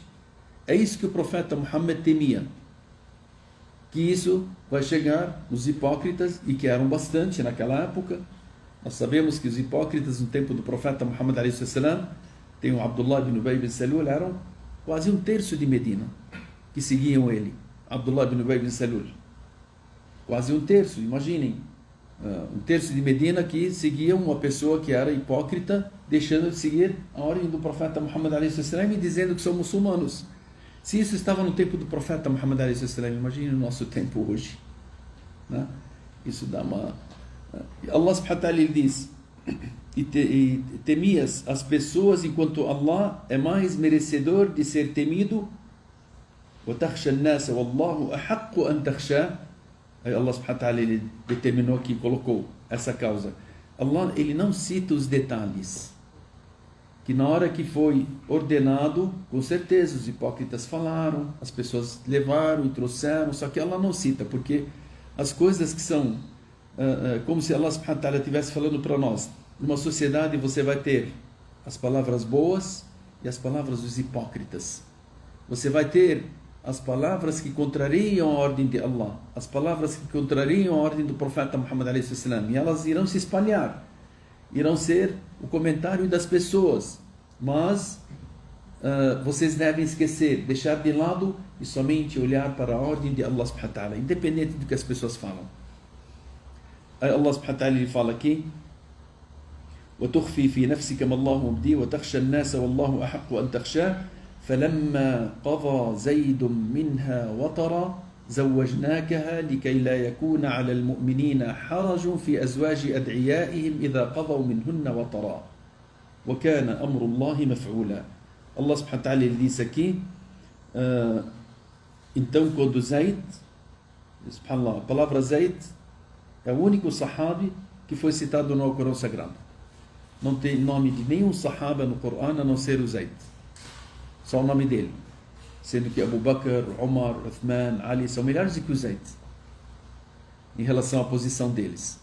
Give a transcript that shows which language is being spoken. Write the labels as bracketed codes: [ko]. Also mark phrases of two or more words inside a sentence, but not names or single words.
[pt] É isso que o profeta Muhammad temia. Que isso vai chegar nos hipócritas, e que eram bastante naquela época. Nós sabemos que os hipócritas no tempo do profeta Muhammad a.s., tem o Abdullah ibn Ubay ibn Salul, eram quase 1/3 de Medina que seguiam ele. Abdullah ibn Ubay ibn Salul, quase 1/3, imaginem. 1/3 de Medina que seguiam uma pessoa que era hipócrita, deixando de seguir a ordem do profeta Muhammad a.s. e dizendo que são muçulmanos. Se isso estava no tempo do profeta Muhammad [ar] عليه السلام, [pt] imagine o nosso tempo hoje, né? Isso dá uma... Allah [ar] سبحانه وتعالى [pt] diz: e temias as pessoas enquanto Allah é mais merecedor de ser temido. [ar] وَتَخْشَى النَّاسَ وَاللَّهُ أَحَقُّ أَن تَخْشَى. [pt] Aí Allah [ar] سبحانه وتعالى [pt] ele determinou aqui, colocou essa causa. Allah, ele não cita os detalhes, que na hora que foi ordenado, com certeza os hipócritas falaram, as pessoas levaram e trouxeram, só que Allah não cita, porque as coisas que são como se Allah [ar] سبحانه وتعالى [pt] estivesse falando para nós, numa sociedade você vai ter as palavras boas e as palavras dos hipócritas. Você vai ter as palavras que contrariam a ordem de Allah, as palavras que contrariam a ordem do profeta Muhammad [ar] عليه السلام, [pt] e elas irão se espalhar, irão ser o comentário das pessoas, mas vocês devem esquecer, deixar de lado e somente olhar para a ordem de Allah [ar] سبحانه وتعالى, [pt] independente do que as pessoas falam. Aí Allah [ar] سبحانه وتعالى [pt] fala aqui: [ar] وَتُخْفِي فِي نَفْسِكَ مَا اللَّهُ مُبْدِيهِ وَتَخْشَى النَّاسَ وَاللَّهُ أَحَقُّ أَن تَخْشَاهُ فَلَمَّا قَضَى زَيْدٌ مِنْهَا وَطَرًا زَوَّجْنَاكَهَا لِكَيْ لَا يَكُونَ عَلَى الْمُؤْمِنِينَ حَرَجٌ فِي أَزْوَاجِ أَدْعِيَائِهِمْ إِذَا قَضَوْا مِنْهُنَّ وَطَرًا وَكَانَ أَمْرُ اللَّهِ مَفْعُولًا. [pt] Allah [ar] سبحانه وتعالى [pt] ele diz aqui, então quando Zayd, subhanallah, a palavra Zayd é o único sahabi que foi citado no Alcorão Sagrado. Não tem nome de nenhum sahaba no Corão a não ser o Zayd. Só o nome dele. Sendo que Abu Bakr, Umar, Uthman, Ali são melhores do que o Zayd em relação à posição deles.